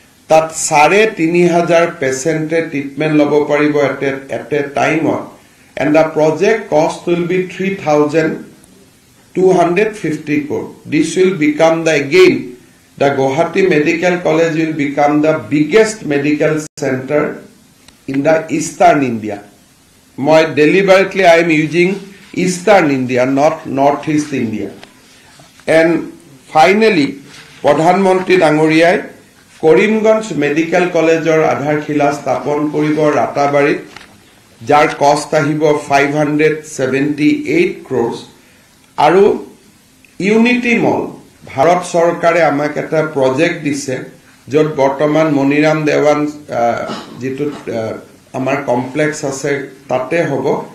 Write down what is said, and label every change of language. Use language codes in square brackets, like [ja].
[as] তাত 3,500 পেশেন্টে ট্ৰিটমেন্ট লব পাৰিব এট এ টাইমত [en] and the project cost will be 3,250 crore this will become the Guwahati Medical College will become the biggest medical center in the Eastern India. Deliberately I am using Eastern India, not Northeast India. And finally, [as] প্ৰধানমন্ত্ৰী ডাঙৰীয়াই Karimganj medical কলেজৰ আধাৰশিলা স্থাপন কৰিব ৰাতাবাৰীত, যাৰ কষ্ট আহিব 578 crores, আৰু ইউনিটি মল ভাৰত চৰকাৰে আমাক এটা প্ৰজেক্ট দিছে য'ত বৰ্তমান মনিৰাম দেৱান যিটো আমাৰ কমপ্লেক্স আছে তাতে হ'ব।